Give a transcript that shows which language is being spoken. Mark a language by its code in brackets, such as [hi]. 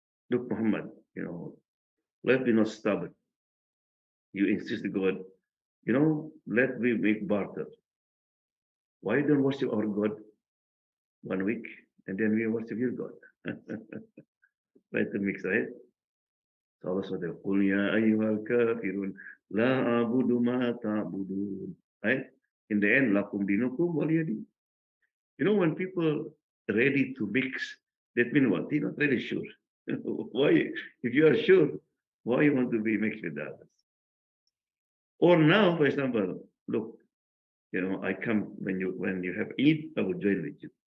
[en] Look, Muhammad, let me not stubborn. You insist, God, let me make barter. Why don't worship our God 1 week and then we worship your God? Right, to mix, right? So Allah said, [ar] قُلْ يَا أَيُّهَا الْكَافِرُونَ لَا أَعْبُدُ مَا تَعْبُدُونَ. [en] Right? In the end, lakum dinukum waliyadin. When people ready to mix, that means what? They're not really sure. Why? If you are sure, why you want to be mixed with others? Or now, for example, look, I come when you have Eid, I will join with you.